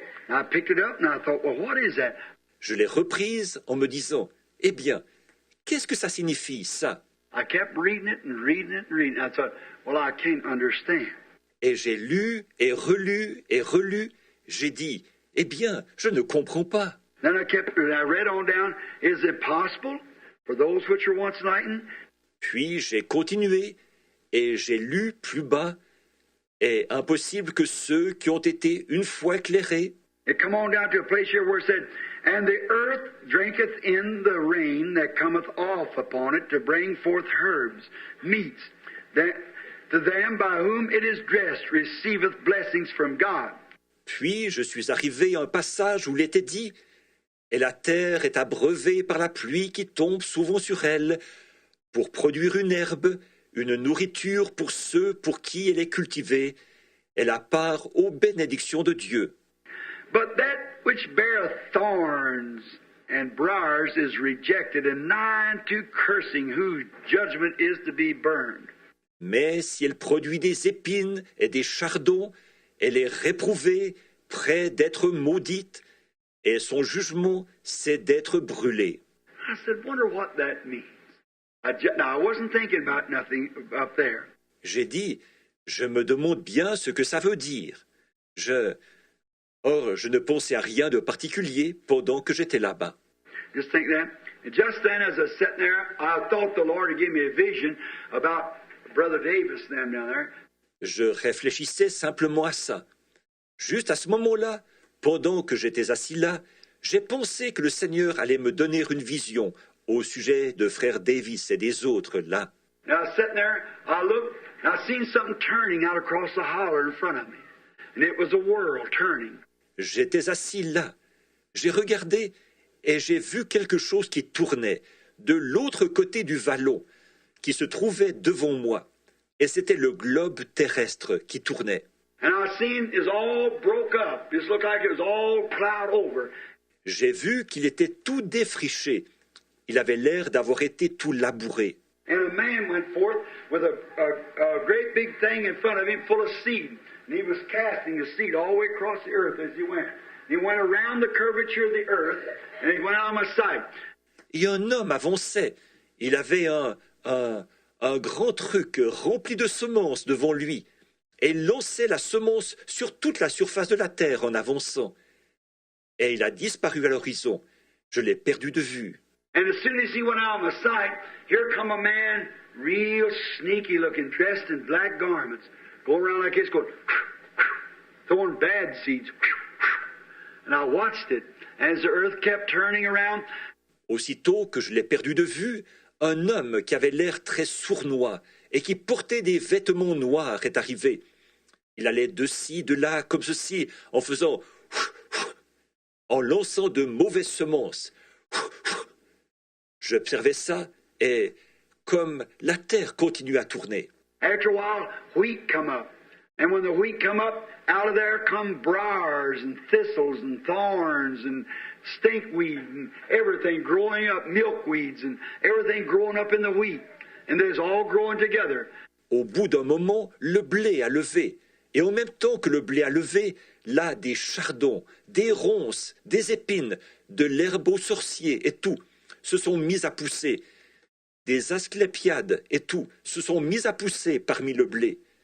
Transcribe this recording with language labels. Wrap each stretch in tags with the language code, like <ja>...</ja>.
<en>I picked it up, and I thought, well, what is that?</en> <fr>Je l'ai reprise en me disant, eh bien, qu'est-ce que ça signifie, ça?</fr> <en>I kept reading it and reading it and reading it. I thought, well, I can't understand.</en> <fr>Et j'ai lu et relu et relu. J'ai dit, eh bien, je ne comprends pas.</fr> <en>Then I read on down, is it possible for those which were once enlightened?</en> <fr>Puis j'ai continué et j'ai lu plus bas. Est impossible que ceux qui ont été une fois éclairés.</fr> <en>It come on down to a place here where it said, and the earth drinketh in the rain that cometh off upon it to bring forth herbs, meats, that to them by whom it is dressed receiveth blessings from God.</en> <fr>Puis je suis arrivé à un passage où il était dit, et la terre est abreuvée par la pluie qui tombe souvent sur elle, pour produire une herbe, une nourriture pour ceux pour qui elle est cultivée, et la part aux bénédictions de Dieu.</fr> <en>But that which beareth thorns and briars is rejected, and nigh unto cursing, whose judgment is to be burned.</en> <fr>Mais si elle produit des épines et des chardons, elle est réprouvée, près d'être maudite, et son jugement, c'est d'être brûlée.</fr> <en>I said, wonder what that means. Now, I wasn't thinking about nothing up there.</en> <fr>J'ai dit, je me demande bien ce que ça veut dire. Or, je ne pensais à rien de particulier pendant que j'étais là-bas.</fr> <en>Just think that. And just then, as I was sitting there, I thought the Lord had given me a vision about Brother Davis and them down there.</en> <fr>Je réfléchissais simplement à ça. Juste à ce moment-là, pendant que j'étais assis là, j'ai pensé que le Seigneur allait me donner une vision au sujet de frère Davis et des autres là.</fr> <en>And I was sitting there, I looked, and I seen something turning out across the holler in front of me. And it was a world turning.</en> <fr>J'étais assis là. J'ai regardé et j'ai vu quelque chose qui tournait de l'autre côté du vallon, qui se trouvait devant moi. Et c'était le globe terrestre qui tournait.</fr> <en>And I seen it was all broke up. It looked like it was all plowed over.</en> <fr>J'ai vu qu'il était tout défriché. Il avait l'air d'avoir été tout labouré.</fr> <en>And a man went forth with a great big thing in front of him full of seed. And he was casting the seed all the way across the earth as he went. He went around the curvature of the earth, and he went out of my sight.</en> <fr>Et un homme avançait. Il avait un grand truc rempli de semences devant lui. Et il lançait la semence sur toute la surface de la terre en avançant. Et il a disparu à l'horizon. Je l'ai perdu de vue.</fr> <en>And as soon as he went out of my sight, here come a man, real sneaky looking, dressed in black garments, go around like this, going, throwing bad seeds. And I watched it as the earth kept turning around.</en> <fr>Aussitôt que je l'ai perdu de vue, un homme qui avait l'air très sournois et qui portait des vêtements noirs est arrivé. Il allait de ci, de là, comme ceci, en faisant, en lançant de mauvaises semences. J'observais ça et comme la terre continue à tourner.</fr> <en>After a while, wheat come up. And when the wheat come up, out of there come briars and thistles and thorns and stinkweed and everything growing up, milkweeds and everything growing up in the wheat. And there's all growing together.</en> <fr>Au bout d'un moment, le blé a levé. Et en même temps que le blé a levé, là, des chardons, des ronces, des épines, de l'herbe aux sorciers et tout se sont mis à pousser. Des asclépiades et tout se sont mis à pousser parmi le blé.</fr>